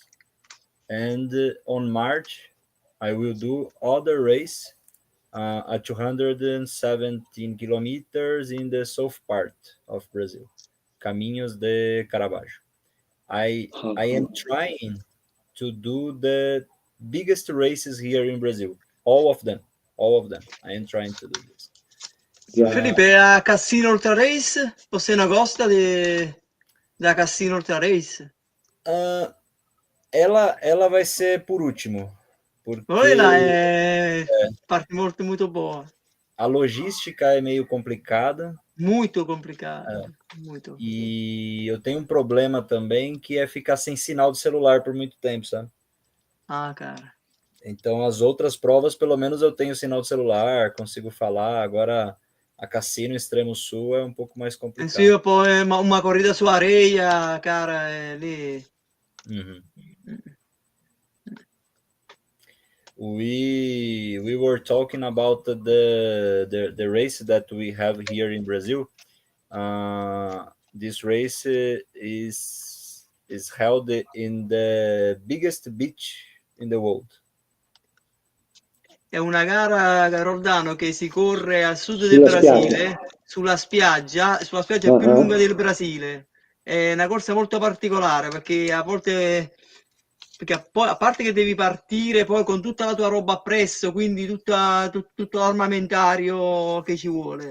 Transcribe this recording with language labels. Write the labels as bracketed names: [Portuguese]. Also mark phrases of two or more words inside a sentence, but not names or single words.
[English] And on March, I will do other race at 217 kilometers in the south part of Brazil, Caminhos de Caravaggio. I am trying to do the biggest races here in Brazil, all of them. I am trying to do this. [Portuguese] Felipe, a Cassino Ultra Race? Você não gosta da Cassino Ultra Race? Ela vai ser por último, porque parte muito boa. A logística é meio complicada. Muito complicada. Muito. E eu tenho um problema também, que é ficar sem sinal de celular por muito tempo, sabe? Ah, cara. Então, as outras provas, pelo menos eu tenho sinal de celular, consigo falar. Agora, a Cassino Extremo Sul é um pouco mais complicado. Sì, poi uma corrida su areia, cara, é lì. [English] We were talking about the race that we have here in Brazil. This race is held in the biggest beach in the world. [Italian] È una gara, Roldano, che si corre al sud del Brasile, sulla spiaggia più lunga del Brasile. È una corsa molto particolare perché a volte perché poi a parte che devi partire poi con tutta la tua roba appresso, quindi tutto l'armamentario che ci vuole.